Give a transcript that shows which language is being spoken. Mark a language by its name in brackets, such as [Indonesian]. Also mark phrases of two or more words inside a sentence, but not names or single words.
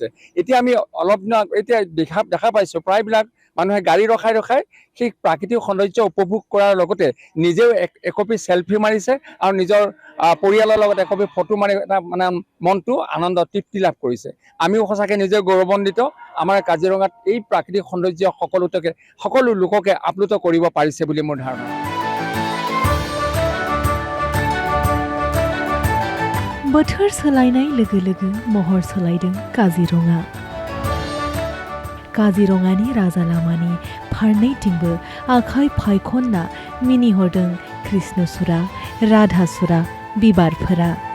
[Assamese] এতিয়া আমি অলপ দিন এতিয়া দেখা পাইছোঁ প্ৰায়বিলাক মানুহে গাড়ী ৰখাই সেই প্ৰাকৃতিক সৌন্দৰ্য উপভোগ কৰাৰ লগতে নিজেও একপি চেলফি মাৰিছে আৰু নিজৰ পৰিয়ালৰ লগত একপি ফটো মাৰি এটা মানে মনটো আনন্দ তৃপ্তি লাভ কৰিছে। আমিও সঁচাকৈ নিজে গৌৰৱান্বিত। আমাৰ কাজিৰঙাত এই প্ৰাকৃতিক সৌন্দৰ্য সকলো লোককে আপ্লুত কৰিব পাৰিছে বুলি মোৰ ধাৰণা। [Bodo] बोथोर सोलायनाय लोगो लोगो महर सोलायदों काजिरंगा। काजिरंगानि राजा लामानि फारनैथिंबो आखाइ फायखनना मिनिहरदों कृष्णसुरा राधासुरा बिबारफोरा।